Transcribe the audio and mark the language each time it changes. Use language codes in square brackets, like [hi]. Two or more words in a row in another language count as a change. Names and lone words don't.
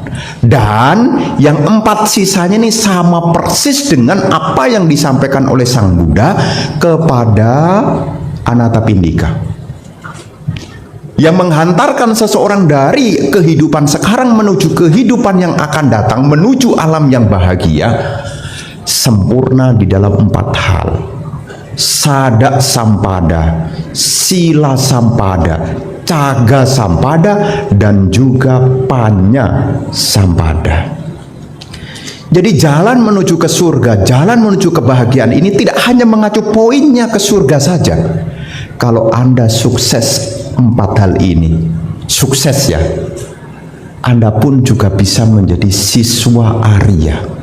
[id] Dan yang 4 sisanya ini sama persis dengan apa yang disampaikan oleh Sang Buddha kepada Anathapindika, yang menghantarkan seseorang dari kehidupan sekarang menuju kehidupan yang akan datang, menuju alam yang bahagia, sempurna di dalam 4 hal. [pi] Sada sampada, sila sampada, caga sampada, [id] dan juga [pi] panya sampada. [id] Jadi jalan menuju ke surga, jalan menuju kebahagiaan ini tidak hanya mengacu poinnya ke surga saja. Kalau Anda sukses 4 hal ini, sukses ya, Anda pun juga bisa menjadi siswa Arya.